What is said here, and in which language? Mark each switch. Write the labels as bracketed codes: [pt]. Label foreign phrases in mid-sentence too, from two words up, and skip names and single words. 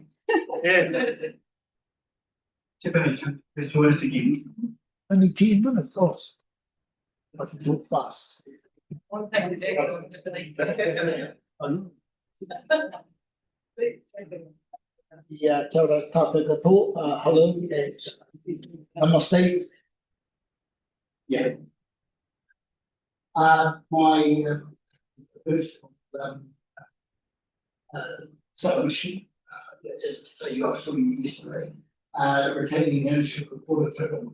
[en] Yeah. Tiffany, join us again. Only 10 minutes, lost. I can talk fast. One thing to do. Yeah, [mi] kia ora tātou katoa, [en] hello, namaste. Yeah. My first submission is you are showing yesterday, retaining ownership of Port Total.